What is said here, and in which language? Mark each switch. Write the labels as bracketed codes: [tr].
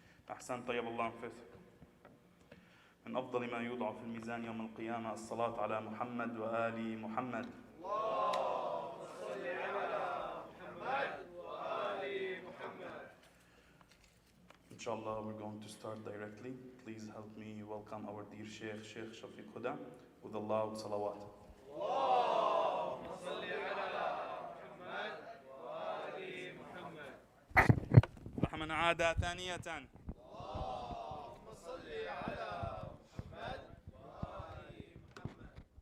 [ar] أحسن طيب الله أنفسك. من أفضل ما يوضع في الميزان يوم القيامة الصلاة على محمد وآل محمد. اللهم صل على محمد وآل محمد. [en] Inshallah, we're going to start directly. Please help me welcome our dear Shaykh, Shaykh Shafiq Hudda, with a loud salawat. [ar] اللهم صل على محمد وآل محمد. لحمن عاد ثانية. اللهم صل على محمد وآل محمد.